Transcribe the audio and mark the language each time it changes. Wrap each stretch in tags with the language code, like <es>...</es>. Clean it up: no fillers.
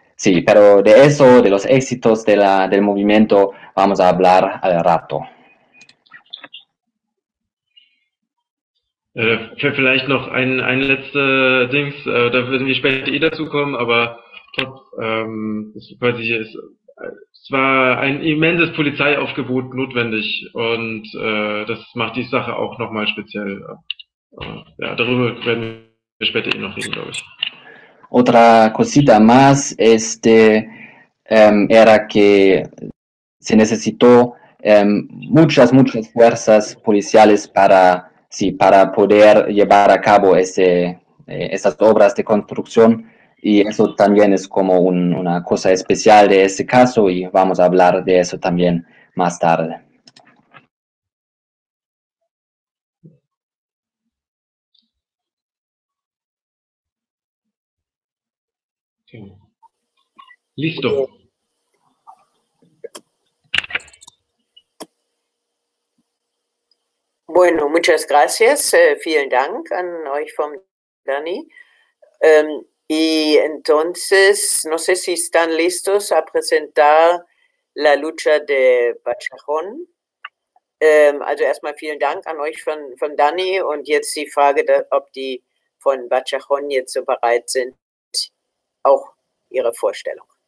<es>Sí, pero de eso, de los éxitos del movimiento, vamos a hablar al rato.</es> <de>Vielleicht noch ein letzter Dings, da würden wir später dazu kommen, aber es war ein immenses Polizeiaufgebot notwendig, und das macht die Sache auch nochmal speziell. Ja, darüber werden wir später noch reden, glaube ich.</de> <es>Otra cosita más, era que se necesitó muchas, muchas fuerzas policiales para poder llevar a cabo esas obras de construcción. Y eso también es como una cosa especial de este caso, y vamos a hablar de eso también más tarde. Okay. Listo. Bueno, muchas gracias.</es> <de>Vielen Dank an euch vom Dani.</de> <es>Y entonces, no sé si están listos a presentar la lucha de Pachajón.</es> <de>Also erstmal vielen Dank an euch von Dani und jetzt die Frage, ob die von Bachajón jetzt so bereit sind, auch ihre Vorstellung.</de>